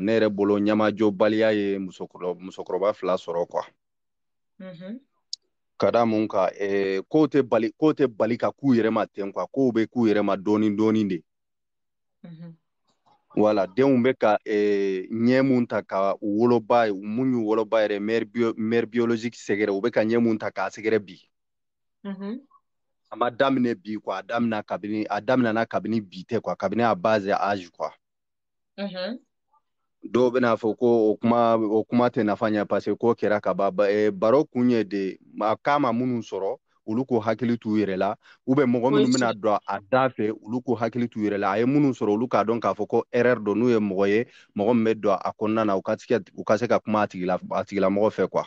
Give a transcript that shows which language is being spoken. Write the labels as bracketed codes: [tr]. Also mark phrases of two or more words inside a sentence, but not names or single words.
[bm] Ne yɛrɛ bolo ɲamajobaliya ye musokɔrɔba fila sɔrɔ quoi. Ka da mun kan ko tɛ bali ka k'u yɛrɛ ma ten quoi, kow bɛ k'u yɛrɛ ma dɔɔni dɔɔni de. Voilà, denw bɛ ka ɲɛ mun ta ka woloba mun y'u woloba yɛrɛ [fr] mère biologique [bm] sɛgɛrɛ, u bɛ ka ɲɛ mun ta k'a sɛgɛrɛ bi. A ma daminɛ bi quoi, a daminɛna kabini bi tɛ quoi, kabini [fr] à bas âge [bm] quoi. Dɔw bɛna fɔ ko o kuma tɛ nafa ɲɛ [fr] parce que [bm] ko kɛra ka ban. Baro kun ye de k'a ma minnu sɔrɔ olu ko hakili t'u yɛrɛ la [fr] ou bien [bm] mɔgɔ minnu bɛna don a da fɛ olu ko hakili t'u yɛrɛ la. A ye minnu sɔrɔ olu k'a dɔn k'a fɔ ko erreur don, n'u ye mɔgɔ ye mɔgɔ min bɛ don a kɔnɔna na u ka se ka kuma a tigilamɔgɔ fɛ quoi.